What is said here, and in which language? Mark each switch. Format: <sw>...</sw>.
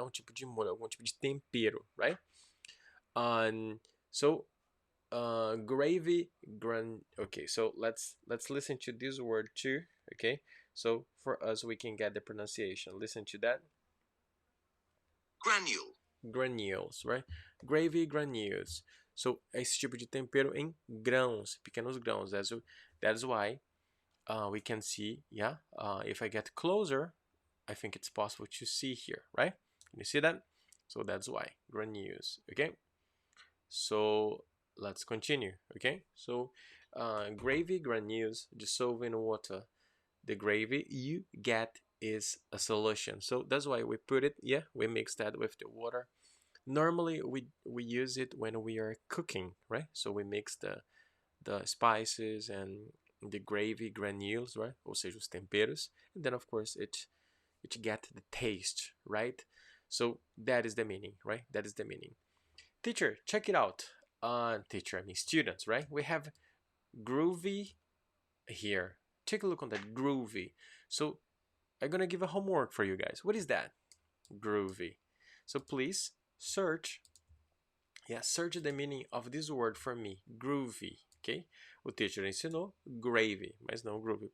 <pt>Um tipo de molho, algum tipo de tempero, right?</pt> <en>So, gravy, okay, so let's listen to this word too, okay? So, for us, we can get the pronunciation. Listen to that. Granule. Granules, right? Gravy granules.</en> <pt>So, esse tipo de tempero em grãos, pequenos grãos.</pt> <en>That's why we can see, yeah, if I get closer, I think it's possible to see here, right? Can you see that? So that's why, granules, okay? So let's continue, okay? So gravy granules dissolve in water. The gravy you get is a solution. So that's why we put it, yeah, we mix that with the water. Normally we use it when we are cooking, right? So we mix the spices and the gravy granules, right?</en> <pt>Ou seja, os temperos.</pt> <en>And then of course it get the taste, right? So that is the meaning, right? That is the meaning. Teacher, check it out. Teacher, I mean students, right? We have groovy here. Take a look on that, groovy. So I'm gonna give a homework for you guys. What is that? Groovy. So please search, search the meaning of this word for me, groovy, ok?</en> <pt>O teacher ensinou gravy, mas não groovy.</pt>